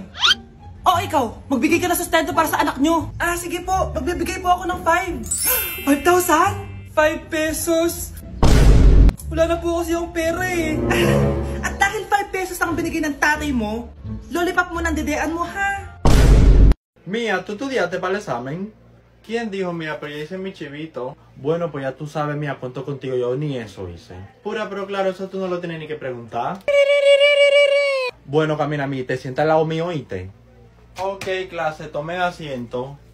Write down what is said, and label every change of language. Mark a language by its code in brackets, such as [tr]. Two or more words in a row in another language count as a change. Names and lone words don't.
[tl] Oh, ikaw, magbigay ka na sustento para sa anak nyo. Sige po, magbibigay po ako ng 5. 5,000? 5 pesos. Wala na po kasi yung pera eh. At dahil 5 pesos ang binigay ng tatay mo, lollipop mo ng dedean mo, ha? [es] Mía, ¿tú estudiaste para el examen? ¿Quién dijo, mía, pero ya hice mi chivito? Bueno, pues ya tú sabes, mía, cuento contigo, yo ni eso hice. Pura, pero claro, eso tú no lo tienes ni que preguntar. Bueno, camina, mí, te sientas al lado mío, ¿oíste? Ok, clase, tomen asiento.